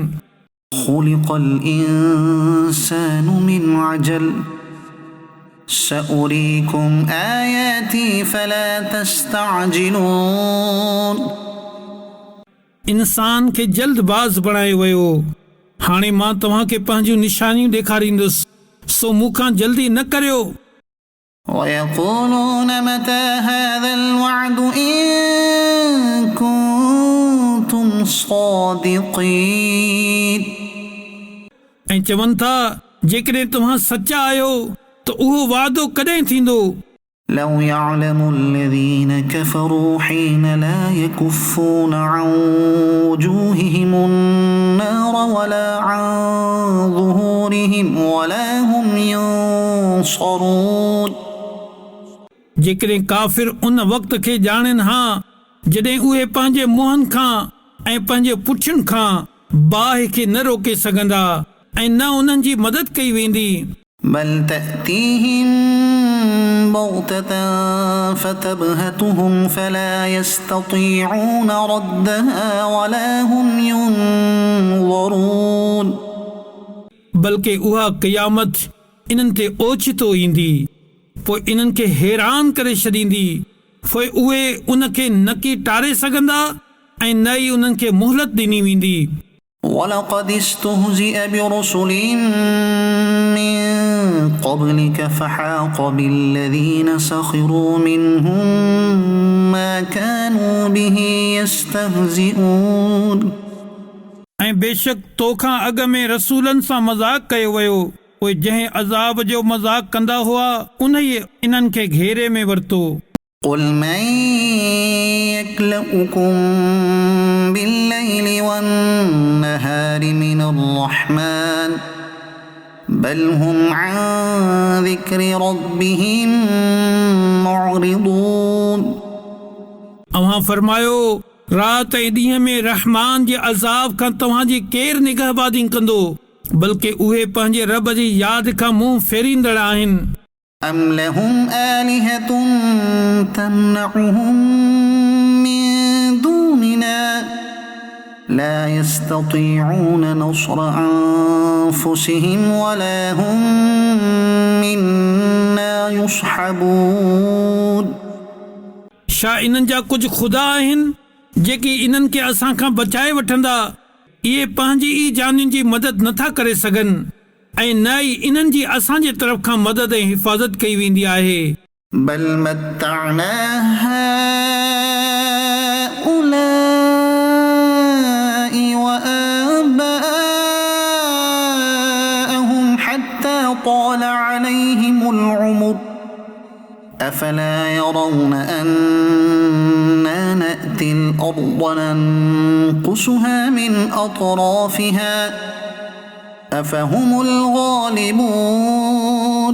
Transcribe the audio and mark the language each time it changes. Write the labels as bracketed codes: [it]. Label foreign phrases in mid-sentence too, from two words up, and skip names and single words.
[ar] خلق الإنسان من عجل سأريكم آياتي فلا تستعجلون [sd] इंसान खे जल्दबाज़ बणायो वियो हाणे मां तव्हांखे पंहिंजूं निशानियूं ॾेखारींदुसि सो मूंखां जल्दी न करियो [ar] ويقولون متى هذا الوعد إن كنتم صادقين [sd] ऐं चवनि था जेकॾहिं तव्हां सचा आहियो त उहो वादो कॾहिं थींदो [ar] لو يعلم الذين كفروا حين لا يكفون عن وجوههم النار ولا عن ظهورهم ولا هم ينصرون [sd] जेकॾहिं काफ़िर उन वक़्त खे ॼाणनि हा जॾहिं उहे पंहिंजे मुंहंनि खां ऐं पंहिंजे पुठियुनि खां बाहि खे न रोके सघंदा ऐं न उन्हनि जी मदद कई वेंदी [ar] بل تأتيهم بغتة فتبهتهم فلا يستطيعون ردها ولا هم ينظرون [sd] बल्कि उहा क़यामत इन्हनि ते ओचितो ईंदी पोइ इन्हनि खे हैरान करे छॾींदी पोइ उहे उन खे न की टारे सघंदा ऐं न ई उन्हनि खे मोहलत ॾिनी वेंदी [ar] ولقد استهزئ برسل من قبلك فحاق بالذين سخروا منهم ما كانوا به يستهزئون [sd] ऐं बेशक तोखां अॻ में रसूलनि सां मज़ाक़ कयो वियो पोइ जंहिं अज़ाब जो मज़ाक़ कंदा हुआ उन ई इन्हनि खे घेरे में वरितो [ar] قل من يكلؤكم بالليل والنهار من الرحمن بل هم عن ذكر ربهم معرضون [sd] अव्हां फरमायो रात ऐं ॾींहं में रहमान जे अज़ाब खां तव्हांजी केरु निगहबानी कंदो बल्कि उहे पंहिंजे रब जी यादि खां मुंहुं फेरींदड़ आहिनि [ar] أم لهم آلهة تمنعهم من دوننا لا يستطيعون نصر أنفسهم ولا هم منا يصحبون [sd] छा इन्हनि जा कुझु ख़ुदा आहिनि जेकी इन्हनि खे असां खां बचाए वठंदा इहे पंहिंजी ई जानियुनि जी मदद नथा करे सघनि ऐं न ई इन्हनि जी असांजे तरफ़ खां मदद ऐं हिफ़ाज़त कई वेंदी आहे [ar] بل متعنا هؤلاء وآباءهم حتى طال عليهم العمر أفلا يرون أنا نأتي الأرض ننقصها من أطرافها أفهم الغالبون